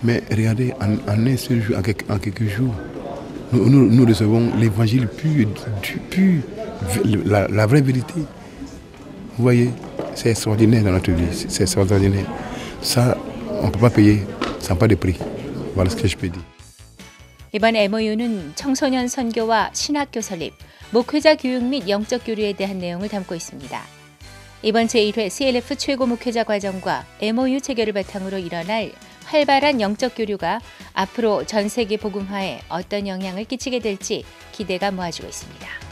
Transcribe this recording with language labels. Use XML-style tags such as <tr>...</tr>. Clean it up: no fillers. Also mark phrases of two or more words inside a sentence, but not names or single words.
<fr>Mais regardez, en un seul jour, en quelques jours, nous recevons l'évangile pur, la vraie vérité. Vous voyez, c'est extraordinaire dans notre vie, c'est extraordinaire. Ça, on ne peut pas payer, ça n'a pas de prix. Voilà ce que je peux dire.</fr> <ko>이번 MOU는 청소년 선교와 신학교 설립, 목회자 교육 및 영적 교류에 대한 내용을 담고 있습니다. 이번 제1회 CLF 최고 목회자 과정과 MOU 체결을 바탕으로 일어날 활발한 영적 교류가 앞으로 전 세계 복음화에 어떤 영향을 끼치게 될지 기대가 모아지고 있습니다.</ko>